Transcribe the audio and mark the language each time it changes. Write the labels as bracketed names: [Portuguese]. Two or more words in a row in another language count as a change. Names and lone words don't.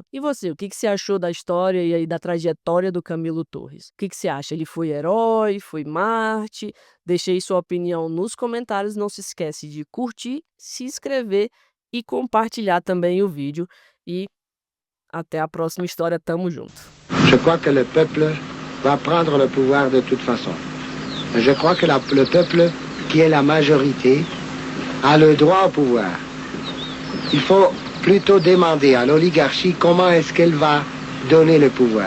[Portuguese] E você, o que você achou da história e aí da trajetória do Camilo Torres? O que você acha? Ele foi herói? Foi Marte? Deixe aí sua opinião nos comentários. Não se esquece de curtir, se inscrever e compartilhar também o vídeo. E até a próxima história. Tamo junto. [French] Je crois que le peuple va prendre le pouvoir de toute façon. Je crois que le peuple, qui est la majorité, a le droit au pouvoir. Il faut plutôt demander à l'oligarchie comment est-ce qu'elle va donner le pouvoir.